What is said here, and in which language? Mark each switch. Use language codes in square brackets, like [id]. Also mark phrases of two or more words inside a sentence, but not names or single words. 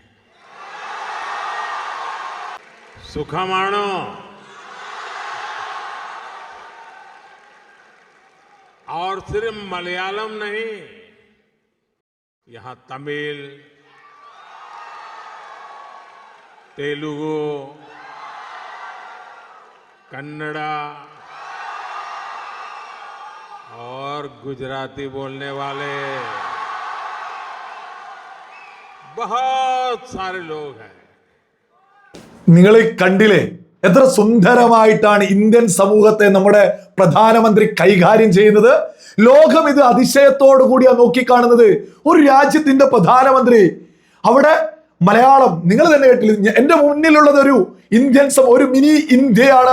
[hi] सुखमाणो और सिर्फ मलयालम नहीं, यहां तमिल, तेलुगु, कन्नड़ा और गुजराती बोलने वाले बहुत सारे लोग हैं. [ml] നിങ്ങൾ കണ്ടില്ലേ എത്ര സുന്ദരമായിട്ടാണ് ഇന്ത്യൻ സമൂഹത്തെ നമ്മുടെ പ്രധാനമന്ത്രി കൈകാര്യം ചെയ്യുന്നത്. ലോകം ഇത് അതിശയത്തോടു കൂടിയാണ് നോക്കിക്കാണുന്നത്. ഒരു രാജ്യത്തിന്റെ പ്രധാനമന്ത്രി അവിടെ മലയാളം, നിങ്ങൾ തന്നെ കേട്ടില്ല, എന്റെ മുന്നിലുള്ളത് ഒരു ഇന്ത്യൻ ഒരു മിനി ഇന്ത്യയാണ്.